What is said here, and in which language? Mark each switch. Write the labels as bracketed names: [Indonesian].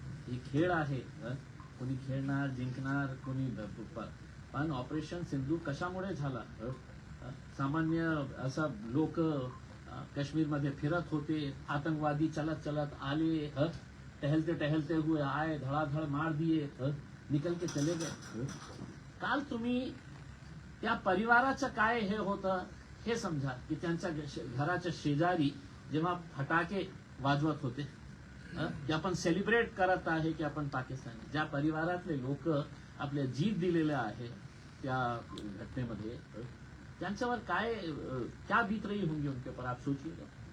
[Marathi] हे खेळ आहे, कोणी खेळणार, जिंकणार, कोणी. पण ऑपरेशन सिंदूर कशामुळे झाला? सामान्य असा लोक काश्मीरमध्ये फिरत होते, आतंकवादी चलत चलत आले, [Hindi] टहलते टहलते हुए आए, धड़ाधड़ मार दिए, निकल के चले गए. [Marathi] काल तुम्ही त्या परिवाराचं काय हे होतं हे समजा की त्यांच्या घराच्या शेजारी जेव्हा फटाके वाजवत होते की आपण सेलिब्रेट करत आहे की आपण पाकिस्तानी, ज्या परिवारातले लोक आपल्या जीव दिलेले आहे त्या घटनेमध्ये, त्यांच्यावर [Hindi] क्या बीत रही होंगी उनके पर, आप सोचिएगा.